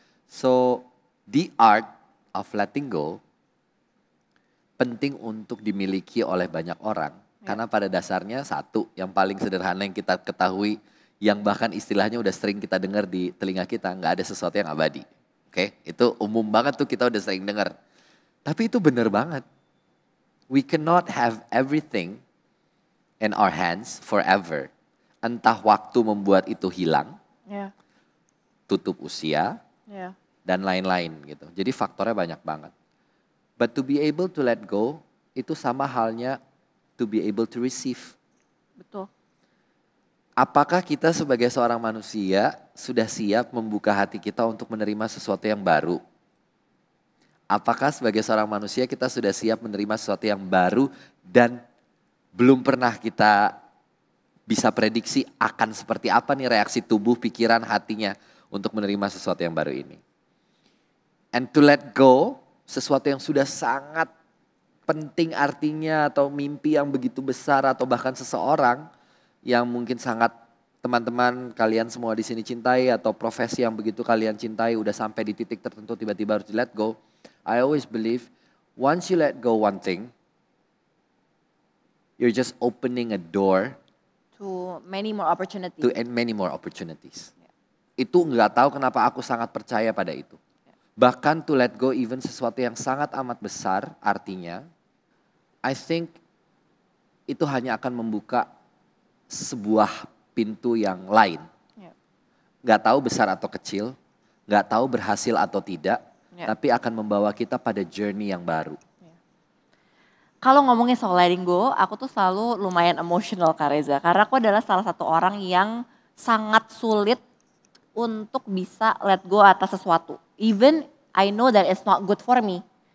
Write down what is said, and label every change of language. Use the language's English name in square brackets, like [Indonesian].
[English] So the art of letting go [Indonesian] penting untuk dimiliki oleh banyak orang. Karena pada dasarnya satu, yang paling sederhana yang kita ketahui, yang bahkan istilahnya udah sering kita dengar di telinga kita, nggak ada sesuatu yang abadi. Oke, itu umum banget tuh kita udah sering dengar. Tapi itu benar banget. [English] We cannot have everything in our hands forever. [Indonesian] Entah waktu membuat itu hilang, tutup usia, dan lain-lain gitu. Jadi faktornya banyak banget. [English] But to be able to let go, [Indonesian] itu sama halnya [English] to be able to receive. [Indonesian] Betul. Apakah kita sebagai seorang manusia sudah siap membuka hati kita untuk menerima sesuatu yang baru? Apakah sebagai seorang manusia kita sudah siap menerima sesuatu yang baru dan belum pernah kita bisa prediksi akan seperti apa nih reaksi tubuh, pikiran, hatinya untuk menerima sesuatu yang baru ini. [English] And to let go, [Indonesian] sesuatu yang sudah sangat penting artinya atau mimpi yang begitu besar atau bahkan seseorang yang mungkin sangat teman-teman kalian semua di sini cintai atau profesi yang begitu kalian cintai udah sampai di titik tertentu tiba-tiba harus di let go. [English] I always believe once you let go one thing, you're just opening a door To many more opportunities. to many more opportunities. [Indonesian] Itu nggak tahu kenapa aku sangat percaya pada itu. Bahkan [English] to let go even [Indonesian] sesuatu yang sangat amat besar artinya, [English] I think [Indonesian] itu hanya akan membuka sebuah pintu yang lain. Ya. Gak tahu besar atau kecil, gak tahu berhasil atau tidak, Ya. tapi akan membawa kita pada journey yang baru. Kalau ngomongin soal letting go, aku tuh selalu lumayan emosional Kak Reza. Karena aku adalah salah satu orang yang sangat sulit untuk bisa let go atas sesuatu. [English] Even I know that it's not good for me.